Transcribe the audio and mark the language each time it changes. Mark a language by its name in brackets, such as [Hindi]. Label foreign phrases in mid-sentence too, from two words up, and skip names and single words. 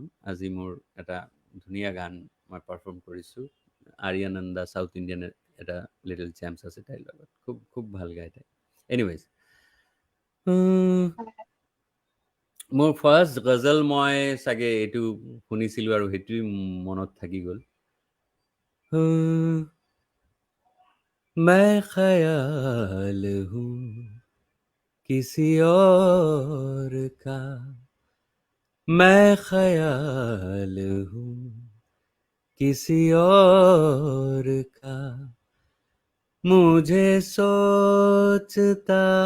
[Assamese] আজি মোৰ এটা ধুনীয়া গান মই পাৰফৰ্ম কৰিছোঁ। আৰিয়ানন্দা [English] South Indian [Assamese] এটা লিটল চেম্পছ আছে তাইৰ লগত, খুব খুব ভাল গায় তাই। এনিৱেজ, মোৰ ফাৰ্ষ্ট গজল মই চাগে এইটো শুনিছিলোঁ আৰু সেইটোৱেই মনত থাকি গ'ল। [Urdu] میں خیال ہوں کسی اور کا، میں خیال ہوں کسی اور کا، مجھے سوچتا